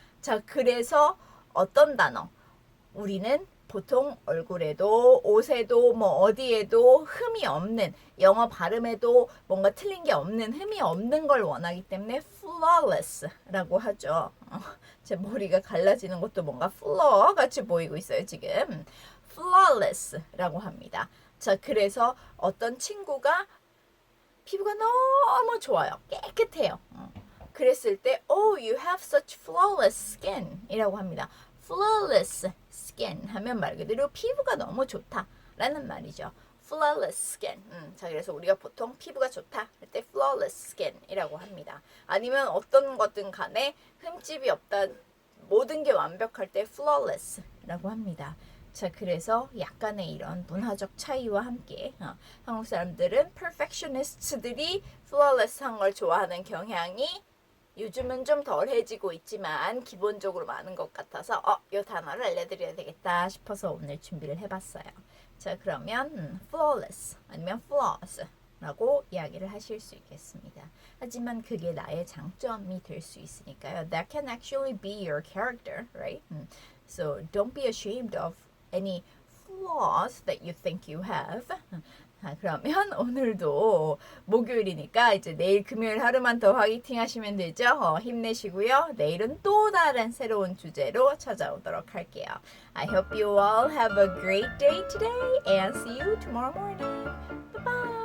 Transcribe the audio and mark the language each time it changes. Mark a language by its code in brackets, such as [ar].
[ko] 자, 그래서 어떤 단어 우리는 보통 얼굴에도 옷에도 뭐 어디에도 흠이 없는 영어 발음에도 뭔가 틀린 게 없는 흠이 없는 걸 원하기 때문에 flawless라고 하죠. 제 머리가 갈라지는 것도 뭔가 flaw 같이 보이고 있어요 지금. flawless라고 합니다. 자, 그래서 어떤 친구가 피부가 너무 좋아요. 깨끗해요. 그랬을 때 [en] you have such flawless skin [ko] 이라고 합니다. flawless skin 하면 말 그대로 피부가 너무 좋다 라는 말이죠. [en] flawless skin. [ko] 자, 그래서 우리가 보통 피부가 좋다 할 때 flawless skin 이라고 합니다. 아니면 어떤 것든 간에 흠집이 없다 모든 게 완벽할 때 flawless 라고 합니다. 자, 그래서 약간의 이런 문화적 차이와 함께 한국 사람들은 perfectionist들이 flawless한 걸 좋아하는 경향이 요즘은 좀 덜해지고 있지만 기본적으로 많은 것 같아서 이 단어를 알려드려야 되겠다 싶어서 오늘 준비를 해봤어요. 자, 그러면 flawless 아니면 flaws 라고 이야기를 하실 수 있겠습니다. 하지만 그게 나의 장점이 될 수 있으니까요. [en] That can actually be your character, right? So don't be ashamed of any flaws that you think you have. [ko] 그러면 오늘도 목요일이니까 이제 내일 금요일 하루만 더 화이팅 하시면 되죠. 힘내시고요. 내일은 또 다른 새로운 주제로 찾아오도록 할게요. [en] I hope you all have a great day today and see you tomorrow morning. Bye bye.